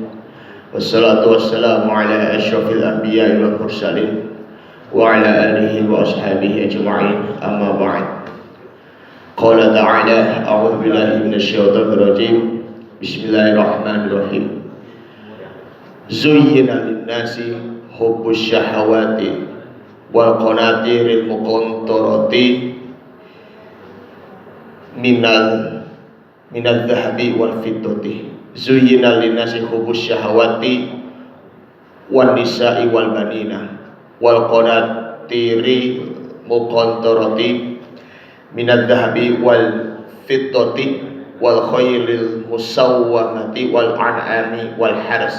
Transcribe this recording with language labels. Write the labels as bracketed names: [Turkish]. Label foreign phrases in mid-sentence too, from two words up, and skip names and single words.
[Arabic] والصلاة والسلام على أشرف الأنبياء والمرسلين وعلى آله وأصحابه أجمعين. أما بعد. قال تعالى أعوذ بالله من الشيطان الرجيم. بسم الله الرحمن الرحيم. زين للناس حب الشهوات والقناطير المقنطرة من الذهب والفضة. زين للناس حب الشهوات والنساء والبنين والقناطير المقنطرة من الذهب والفضة والخيل المسومة والأنعام والحرث.